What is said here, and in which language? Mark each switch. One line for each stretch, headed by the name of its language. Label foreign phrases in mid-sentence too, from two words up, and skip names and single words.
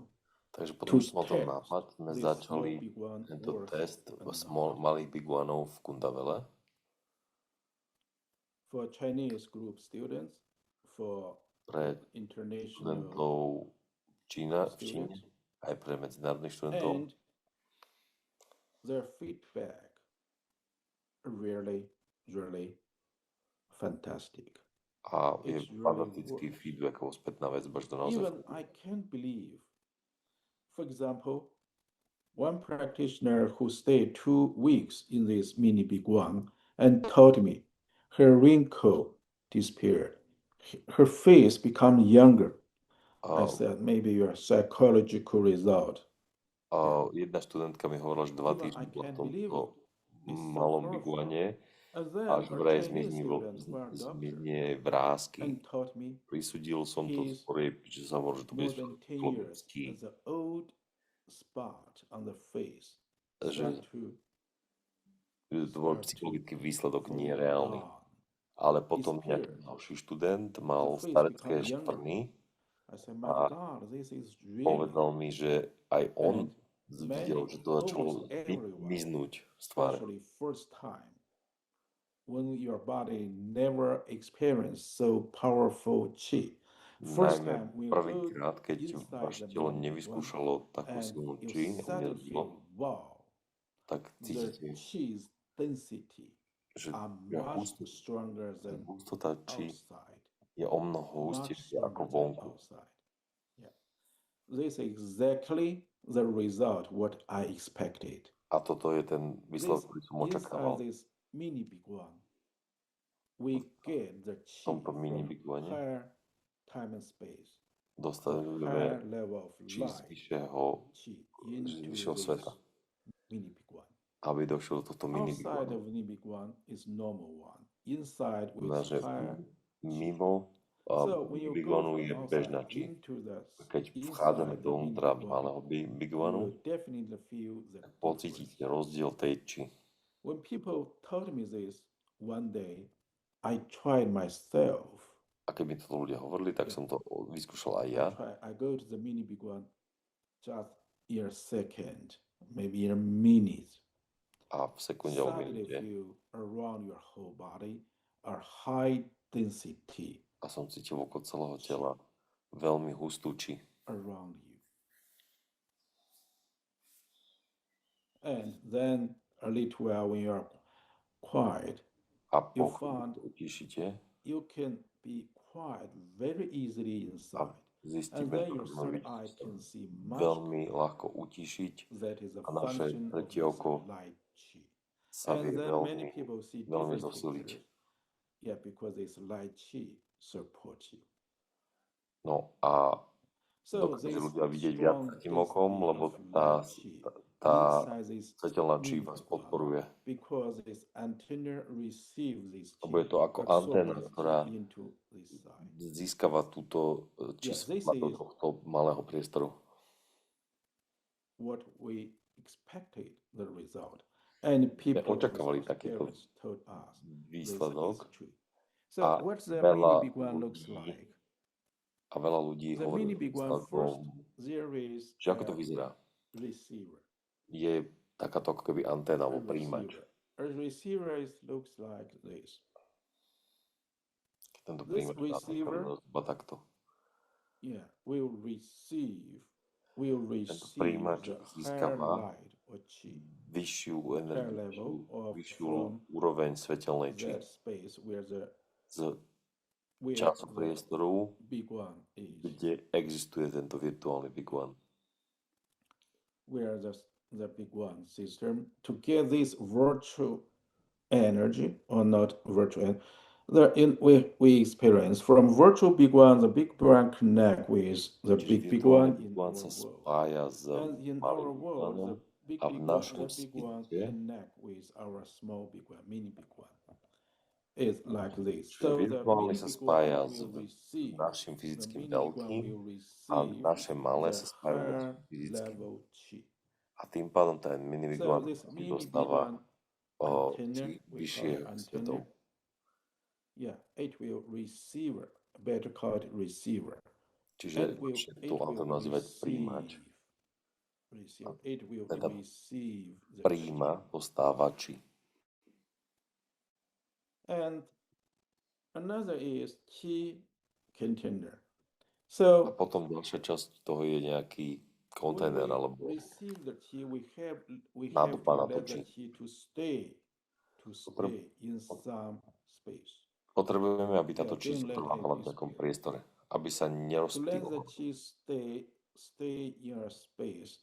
Slovak: Takže to potom, čo som mal ten test nápad, sme
English: this
Slovak: začali
English: small big one
Slovak: tento
English: worth test or
Slovak: malých biguanov v Kundavele
English: for Chinese group students, for
Slovak: pre
English: international
Slovak: študentov v Číne,
English: students,
Slovak: aj pre medzinárodných študentov.
English: and their feedback really, really fantastic.
Slovak: A je
English: It's really
Slovak: fantastický
English: works.
Slovak: feedback alebo spätná väzba, že to naozaj
English: Even I can't believe, for example, one practitioner who stayed 2 weeks in this mini big one and told me her wrinkle disappeared. Her face became younger. I said, maybe your psychological result.
Slovak: Jedna študentka mi hovorila, že 2
English: Even
Slovak: týždne
English: I
Slovak: bola v
English: can't believe
Slovak: tomto
English: it. It's so
Slovak: malom
English: powerful.
Slovak: biguane
English: And then
Slovak: a že
English: her
Slovak: vraj
English: Chinese student who are doctor
Slovak: zmizne vrásky.
English: and taught me
Slovak: Prisúdil som to
English: he's
Slovak: skôr, že sa hovorí, že to
English: more
Slovak: bude
English: than 10 years
Slovak: slovenský.
English: and the old spot on the face
Slovak: Že
English: start to
Slovak: to bol psychologický výsledok, nie reálny.
English: gone.
Slovak: Ale potom nejaký ďalší študent mal starecké škvrny
English: I said, my God, this is really.
Slovak: povedal mi, že aj on
English: And
Slovak: videl, že to začalo
English: almost everyone,
Slovak: miznúť z tváre.
English: especially first time, when your body never experienced so powerful chi. First
Slovak: Najmä
English: time when you go
Slovak: prvýkrát, keď
English: inside
Slovak: vaše
English: the
Slovak: telo
English: mini
Slovak: nevyskúšalo takú
English: and
Slovak: silnú
English: you
Slovak: chi,
English: suddenly
Slovak: nezažilo,
English: feel, wow,
Slovak: tak
English: the
Slovak: cítite,
English: chi's density
Slovak: že
English: are much stronger than
Slovak: hustota chi
English: outside.
Slovak: je o mnoho
English: Much
Slovak: hustejšia ako
English: stronger than
Slovak: vonku.
English: outside. Yeah. This is exactly the result what I expected.
Slovak: A toto je ten výsledok, ktorý som očakával.
English: Inside this mini big one, we get the chi
Slovak: tomto mini
English: from big one higher time and space, the
Slovak: Dostávame
English: higher level of
Slovak: chi z
English: light
Slovak: vyššieho
English: chi into this
Slovak: sveta,
English: mini big one.
Slovak: aby došlo do tohto mini big
English: Outside one. of mini big one is normal one. Inside
Slovak: Znamená,
English: with
Slovak: že
English: higher.
Slovak: mimo
English: So when you big go one from
Slovak: je bežná
English: outside
Slovak: chi.
English: into the
Slovak: Keď
English: inside
Slovak: vchádzame
English: the
Slovak: do
English: mini
Slovak: vnútra
English: big one,
Slovak: malého big
English: you one, will definitely feel the difference.
Slovak: pocítite rozdiel tej chi.
English: When people told me this one day, I tried myself.
Slovak: A keď mi to ľudia hovorili, tak som to vyskúšal aj ja.
English: I go to the mini big one just in a second, maybe in a minute.
Slovak: A v sekunde alebo
English: Suddenly
Slovak: minúte.
English: feel around your whole body a high density
Slovak: A som cítil okolo celého tela veľmi hustú chi.
English: around you. And then a little while when you are quiet,
Slovak: A
English: you
Slovak: pokud
English: find
Slovak: to utišíte,
English: you can be quiet very easily
Slovak: a
English: inside. And
Slovak: zistíme,
English: then
Slovak: že
English: your
Slovak: môžeme
English: third eye
Slovak: sa
English: can see much.
Slovak: veľmi ľahko utišiť
English: That is a
Slovak: a naše
English: function of
Slovak: tretie
English: this
Slovak: oko
English: light chi.
Slovak: sa vie
English: And then many
Slovak: veľmi,
English: people see
Slovak: veľmi
English: different
Slovak: zosiliť.
English: pictures. Yeah, because this light chi supports you.
Slovak: No a
English: So
Slovak: dokážu
English: this
Slovak: ľudia vidieť viac
English: strong
Slovak: tretím okom,
English: density
Slovak: lebo
English: of
Slovak: tá
English: light chi
Slovak: svetelná
English: inside
Slovak: chi
English: this
Slovak: vás
English: mini
Slovak: podporuje.
English: because this antenna receives this
Slovak: Lebo
English: chi,
Slovak: je to ako
English: absorb
Slovak: anténa,
English: this
Slovak: ktorá
English: chi into this side.
Slovak: získava túto chi
English: Yeah, this
Slovak: svetla do
English: is
Slovak: tohto malého priestoru.
English: what we expected the result. And people with
Slovak: očakávali takýto
English: experience told us this is
Slovak: výsledok
English: true. So
Slovak: a
English: what the
Slovak: veľa
English: mini big one looks
Slovak: ľudí,
English: like?
Slovak: a veľa ľudí
English: The
Slovak: hovorí
English: mini
Slovak: o
English: big one, first
Slovak: výsledkom,
English: there is
Slovak: že ako to
English: a
Slovak: vyzerá.
English: receiver.
Slovak: Je takáto ako keby anténa
English: A
Slovak: alebo príjimač.
English: receiver. A receiver looks like this.
Slovak: Tento
English: This
Slovak: príjimač má
English: receiver,
Slovak: zhruba takto.
English: yeah, will receive
Slovak: Tento príjimač
English: the higher
Slovak: získava
English: light or chi,
Slovak: vyššiu
English: higher
Slovak: energiu,
English: level of
Slovak: vyššiu
English: from
Slovak: úroveň svetelnej či
English: that space where
Slovak: z
English: the
Slovak: času priestoru,
English: big one is,
Slovak: kde existuje tento virtuálny Big One.
English: where the big one system to get this virtual energy or not virtual. We experience from virtual big one, the big one connect with the
Slovak: Čiže
English: big
Slovak: virtuálny
English: one
Slovak: Big
English: in
Slovak: One
English: our
Slovak: sa
English: world.
Slovak: spája s
English: And in
Slovak: malým
English: our
Slovak: Big
English: world,
Slovak: Oneom
English: the
Slovak: a v našom
English: big one
Slovak: svete,
English: connect with our small big one, mini big one. It's like this.
Slovak: čiže
English: So the
Slovak: virtuálny
English: mini
Slovak: sa
English: big
Slovak: spája
English: one
Slovak: s
English: will receive,
Slovak: našim
English: the
Slovak: fyzickým
English: mini big one
Slovak: veľkým
English: will
Slovak: a
English: receive
Slovak: naše malé
English: the
Slovak: sa spájajú s
English: higher
Slovak: fyzickým.
English: level chi.
Slovak: A tým pádom ten mini Big
English: So
Slovak: One
English: this mini big
Slovak: dostáva
English: one antenna,
Slovak: chi
English: we call it
Slovak: vyšších svetov.
English: antenna. Yeah, it will receiver, better called receiver.
Slovak: Čiže tú anténu nazývať príjimač.
English: It will
Slovak: Teda
English: receive the chi.
Slovak: príjima postávači.
English: And another is chi container.
Slovak: A
English: So
Slovak: potom ďalšia časť toho je nejaký
English: when
Slovak: kontajner
English: we
Slovak: alebo
English: receive the chi, we have
Slovak: nádoba
English: to
Slovak: na
English: to let the
Slovak: chi.
English: chi to stay in some space.
Slovak: Potrebujeme, aby táto
English: Yeah,
Slovak: chi
English: don't let
Slovak: zotrvávala
English: it
Slovak: v nejakom
English: disappear.
Slovak: priestore, aby sa
English: To let the
Slovak: nerozptýlila.
English: chi stay in a space.